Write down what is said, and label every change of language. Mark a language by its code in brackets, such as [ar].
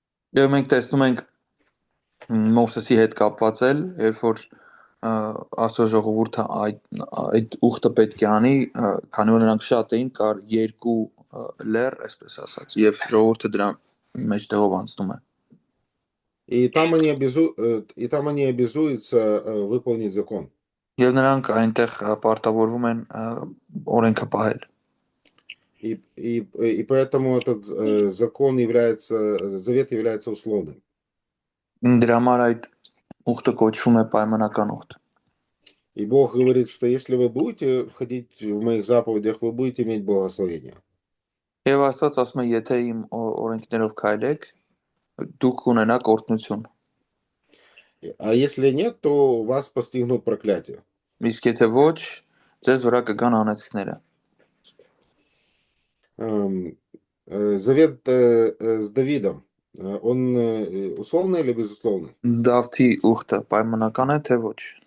[hy] Եվ մենք տեսնում ենք Մովսեսի հետ կապված էլ, երբ որ Աստծո ժողովուրդը այդ ուխտը պետք է անի, քանի որ նրանք շատ էին, կար երկու լեռ, այսպես ասած, եւ ժողովուրդը դրա մեջտեղով անցնում է։ [ru] И там они обязуются выполнить закон. [hy] Եվ նրանք այնտեղ պարտավորվում են օրենքը պահել։ [ru] И поэтому этот завет является условным. [hy] Դրա համար այդ ուխտը կոչվում է պայմանական ուխտ։ [ru] И Бог говорит, что если вы будете ходить в моих заповедях, вы будете иметь благословение. [hy] Եվ Աստված ասում է, եթե իմ օրենքներով քայլեք, դուք ունենաք օրհնություն։ [ru] А если нет, то вас постигнут проклятие. [hy] Իսկ եթե ոչ, ձեզ վրա կգան անեծքները։ [ru] Завет с Давидом, он условный или безусловный? [hy] Դավթի ուխտը պայմանական է, թե ոչ։